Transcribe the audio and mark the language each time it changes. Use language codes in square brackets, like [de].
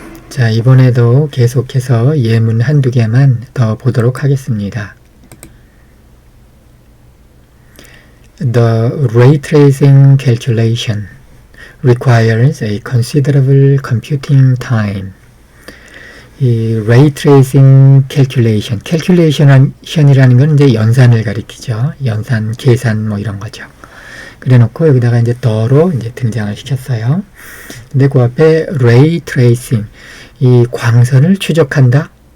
[ko] 자, 이번에도 계속해서 예문 한두 개만 더 보도록 하겠습니다. [en] The ray tracing calculation requires a considerable computing time. [ko] 이 ray tracing calculation이라는 건 이제 연산을 가리키죠. 연산, 계산 뭐 이런 거죠. 그래 놓고 여기다가 이제 더로 이제 등장을 시켰어요. 근데 그 앞에 ray tracing, 이 광선을 추적한다.